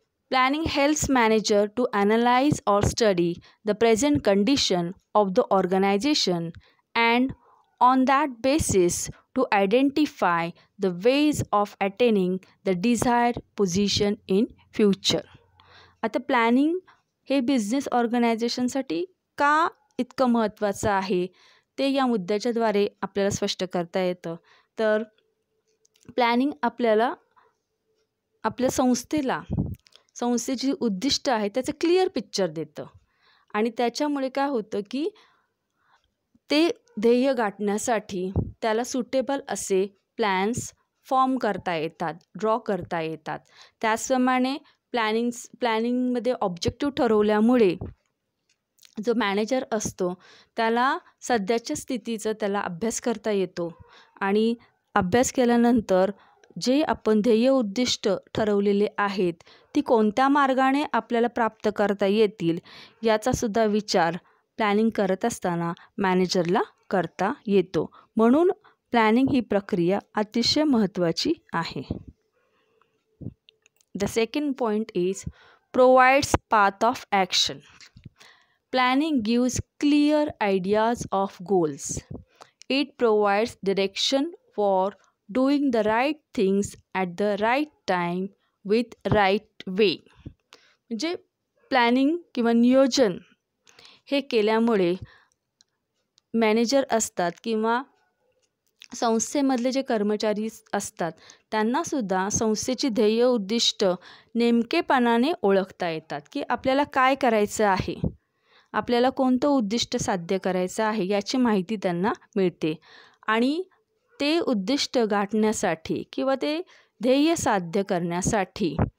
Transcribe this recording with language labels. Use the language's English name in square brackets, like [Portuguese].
[English] Planning helps manager to analyze or study the present condition of the organization and on that basis to identify the ways of attaining the desired position in future. [Marathi] आता planning हे business ऑर्गनायझेशनसाठी का इतकं महत्त्वाचं आहे ते या मुद्द्याच्याद्वारे आपल्याला स्पष्ट करता येतं. तर प्लॅनिंग आपल्याला आपल्या संस्थेची उद्दिष्ट आहे त्याचं क्लिअर पिक्चर देतं आणि त्याच्यामुळे काय होतं की ते ध्येय गाठण्यासाठी त्याला सुटेबल असे प्लॅन्स फॉर्म करता येतात, ड्रॉ करता येतात. त्याचप्रमाणे प्लॅनिंगमध्ये ऑब्जेक्टिव्ह ठरवल्यामुळे जो मॅनेजर असतो त्याला सध्याच्या स्थितीचा त्याला अभ्यास करता येतो आणि अभ्यास केल्यानंतर जे आपण ध्येय उद्दिष्ट ठरवलेले आहेत ती कोणत्या मार्गाने आपल्याला प्राप्त करता येतील याचासुद्धा विचार प्लॅनिंग करत असताना मॅनेजरला करता येतो. म्हणून प्लॅनिंग ही प्रक्रिया अतिशय महत्त्वाची आहे. [English] The second point is provides path of action. Planning gives clear ideas of goals. It provides direction for doing the right things at the right time with right way. [Marathi] म्हणजे प्लॅनिंग किंवा नियोजन हे केल्यामुळे manager असतात किंवा संस्थेमधले जे कर्मचारी असतात त्यांनासुद्धा संस्थेची ध्येय उद्दिष्ट नेमकेपणाने ओळखता येतात की आपल्याला काय करायचं आहे, आपल्याला कोणतं उद्दिष्ट साध्य करायचं आहे याची माहिती त्यांना मिळते आणि ते उद्दिष्ट गाठण्यासाठी किंवा ते ध्येय साध्य करण्यासाठी